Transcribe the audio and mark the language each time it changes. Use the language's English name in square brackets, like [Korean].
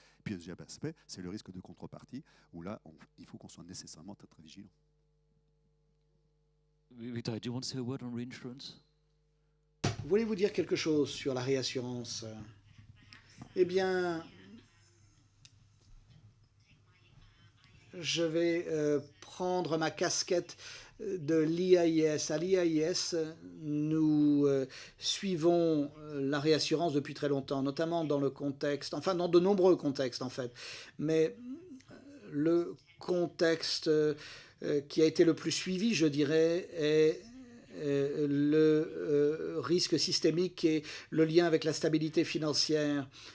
[French] Puis le deuxième aspect, c'est le risque de contrepartie, où là, il faut qu'on soit nécessairement très, très vigilant. [English] Victor, do you want to say a word on reinsurance? [French] Voulez-vous dire quelque chose sur la réassurance? Eh bien, je vais prendre ma casquette de l'IAIS. À l'IAIS, nous suivons la réassurance depuis très longtemps, notamment dans le contexte, enfin dans de nombreux contextes en fait, mais le contexte qui a été le plus suivi, je dirais, est le risque systémique et le lien avec la stabilité financière.